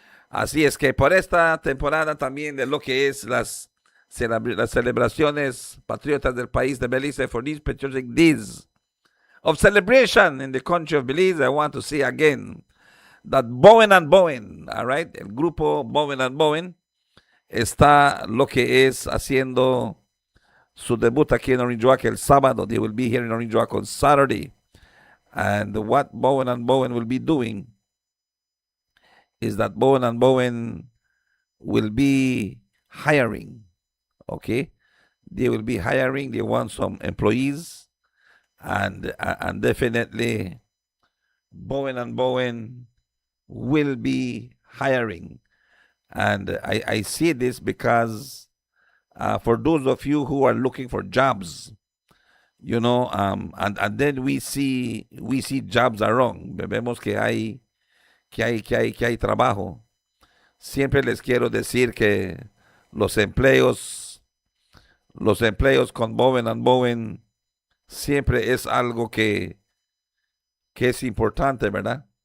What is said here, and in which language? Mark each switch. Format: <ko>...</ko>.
<es>Así es que por esta temporada también de lo que es las celebraciones patriotas del país de Belice,</es> <en>for these patriotic days of celebration in the country of Belize, I want to say again that Bowen and Bowen, all right,</en> <es>el grupo Bowen and Bowen está lo que es haciendo su debut aquí en Orange Walk el sábado.</es> <en>They will be here in Orange Walk on Saturday. And what Bowen and Bowen will be doing is that Bowen and Bowen will be hiring, okay? They will be hiring, they want some employees, and definitely Bowen and Bowen will be hiring. And I see this because for those of you who are looking for jobs, you know, and then we see jobs around.</en> <es>Vemos que hay trabajo. Siempre les quiero decir que los empleos con Bowen and Bowen siempre es algo que es importante, ¿verdad?</es>